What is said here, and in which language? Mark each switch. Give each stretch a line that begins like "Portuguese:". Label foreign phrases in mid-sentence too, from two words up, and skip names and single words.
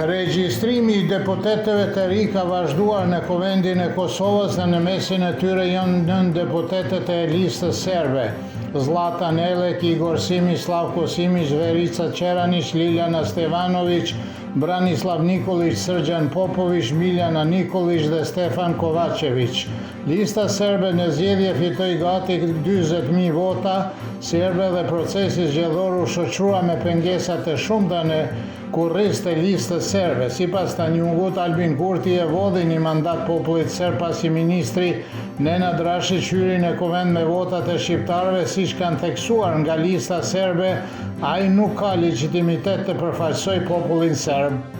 Albanian: Regjistrimi I deputetëve të ri ka vazhduar në Kuvendin e Kosovës dhe në mesin e tyre janë 9 deputetët e listës serbe: Zlatan Elek, Igor Simić, Slavko Simić, Verica Čeranić, Ljiljana Stevanović, Branislav Nikolić, Srđan Popović, Miljana Nikolić dhe Stefan Kovačević. Lista serbe në zgjedhje fitoi gati 40.000 vota serbe dhe procesi zgjedhor u shoqërua me pengesa të shumta në kurriz të listës serbe. Sipas Tanjugut, Albin Kurti e vodhi një mandat popullit serb pasi ministri Nenad Rashić hyri në kuvend me votat e shqiptarëve, siç kanë theksuar nga lista serbe, ai nuk ka legjitimitet të përfaqësojë popullin serb.